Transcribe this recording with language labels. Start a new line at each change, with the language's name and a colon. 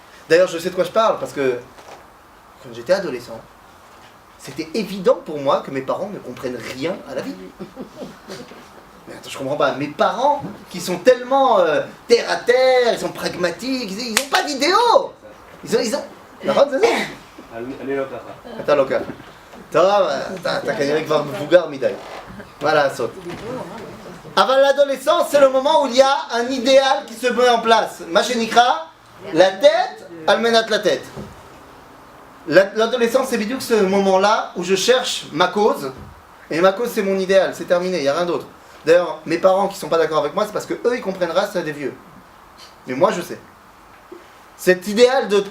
French: D'ailleurs, je sais de quoi je parle, parce que quand j'étais adolescent, c'était évident pour moi que mes parents ne comprennent rien à la vie. Mais attends, je comprends pas. Mes parents, qui sont tellement terre à terre, ils sont pragmatiques, ils n'ont pas d'idéaux. ils ont...
Hebrew: נכון? זה זה? אני לא ככה. אתה לא ככה. טוב, אתה כנראה כבר מבוגר מדי. מה לעשות? אבל
French: l'adolescence, c'est le moment où il y a un idéal qui se met en place.
Hebrew: מה שנקרא,
French: la tête,
Hebrew: על מנת
French: la tête. L'adolescence, c'est bidou ce moment-là où je cherche ma cause. Et ma cause, c'est mon idéal. C'est terminé, il n'y a rien d'autre. D'ailleurs, mes parents qui ne sont pas d'accord avec moi, c'est parce que eux ils comprennent ça, c'est des vieux. Mais moi, je sais. Cet idéal de...